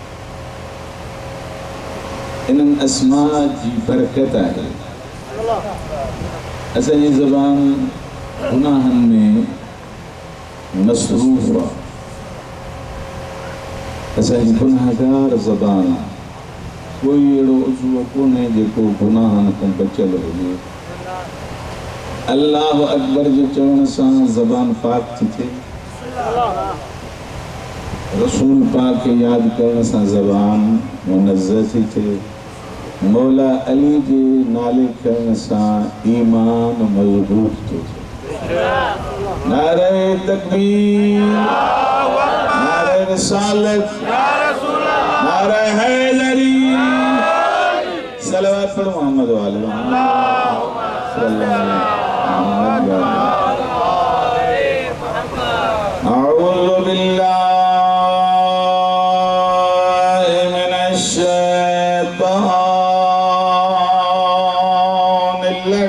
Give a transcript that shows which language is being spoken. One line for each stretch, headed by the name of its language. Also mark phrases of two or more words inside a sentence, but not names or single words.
Sindhi: इन्हनि अस्मा जी बरकत आहे असांजी ज़बान गुनाहनि में मसरूफ़ आहे असांजी गुनाहगार ज़बान आहे कोई अहिड़ो उज़्व कोन्हे जेको गुनाहनि खां बचियल हुजे अल्लाह अकबर जे चवण सां ज़बान पाक थी थिए रसूल पाक खे यादि करण सां ज़बान मुनज़्ज़ह थी थिए मौला अली जे नाले खणण सां ईमान मज़बूत थो थिए नारे तकबीर नारे रिसालत नारे हैदरी सलावत पढ़ो मोहम्मद वाले अऊज़ु
Arabic: بالله من الشيطان